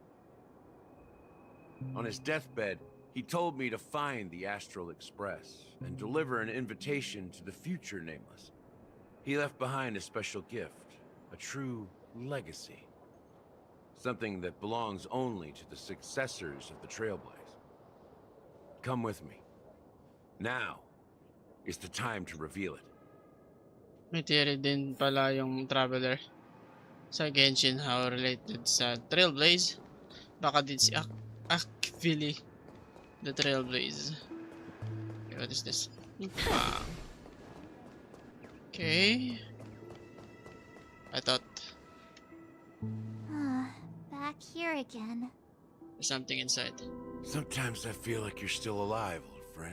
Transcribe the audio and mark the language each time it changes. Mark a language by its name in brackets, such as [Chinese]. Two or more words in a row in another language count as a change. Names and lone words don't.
[English] On his deathbed, he told me to find the Astral Express and deliver an invitation to the future Nameless. He left behind a special gift, a true legacy. Something that belongs only to the successors of the Trailblaze. Come with me. Now is the time to reveal it. [Filipino] May theory din pala yung Traveler sa Genshin, [English] how related [Filipino] sa Trailblaze. Baka din si Akvili the Trailblaze. [English] Okay, what is this? Okay. I thought Back here again. there's something inside. Sometimes I feel like you're still alive, old friend.